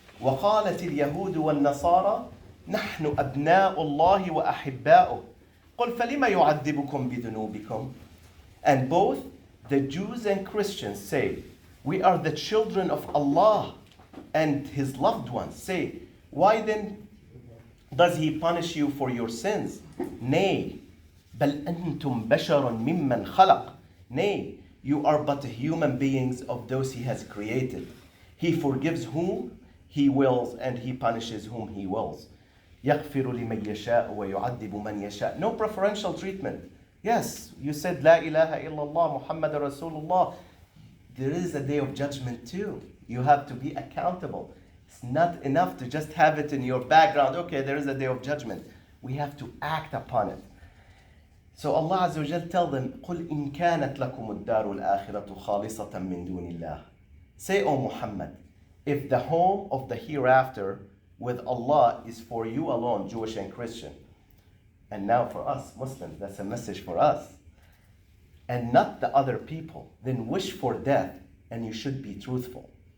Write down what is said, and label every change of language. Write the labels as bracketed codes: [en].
[ar] وَقَالَتِ الْيَهُودُ وَالنَّصَارَى نَحْنُ أَبْنَاءُ اللَّهِ وَأَحِبَّاؤُهُ قُلْ فَلِمَ يُعَذِّبُكُمْ بِذُنُوبِكُمْ. [en] And both the Jews and Christians say, we are the children of Allah and His loved ones. Say, why then does He punish you for your sins? Nay, [ar] بَلْ أَنْتُمْ بَشَرٌ مِمَّنْ خَلَقٍ. [en] Nay, you are but human beings of those He has created. He forgives whom He wills and He punishes whom He wills. [ar] يَغْفِرُ لِمَنْ يَشَاءُ وَيُعَذِّبُ مَنْ يَشَاءُ. [en] No preferential treatment. Yes, you said La ilaha illallah Muhammad Rasulullah. There is a day of judgment too. You have to be accountable. It's not enough to just have it in your background. Okay, there is a day of judgment. We have to act upon it. So Allah Azza wa Jal tell them, [ar] قُلْ إِن كَانَتْ لَكُمُ الدَّارُ الْآخِرَةُ خَالِصَةً مِّن دُونِ اللَّهِ. [en] Say, O Muhammad, if the home of the hereafter with Allah is for you alone, Jewish and Christian, and now for us, Muslims, that's a message for us, and not the other people, then wish for death, and you should be truthful.